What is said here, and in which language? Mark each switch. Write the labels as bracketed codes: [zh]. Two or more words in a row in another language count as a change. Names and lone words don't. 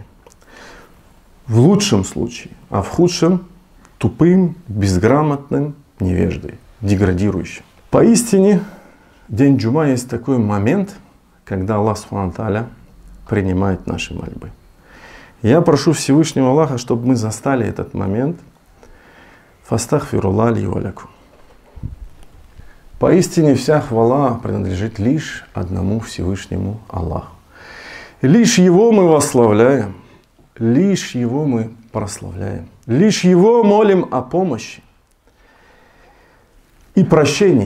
[ru] В лучшем случае, а в худшем тупым, безграмотным, невеждой, деградирующим. Поистине, день джума есть такой момент, когда Аллах [ar] سبحانه وتعالى [ru] принимает наши мольбы. Я прошу Всевышнего Аллаха, чтобы мы застали этот момент. [ar] فاستغفر الله لي ولكم. [ru] Поистине вся хвала принадлежит лишь одному Всевышнему Аллаху. Лишь Его мы восславляем, лишь Его мы прославляем, лишь Его молим о помощи и прощении.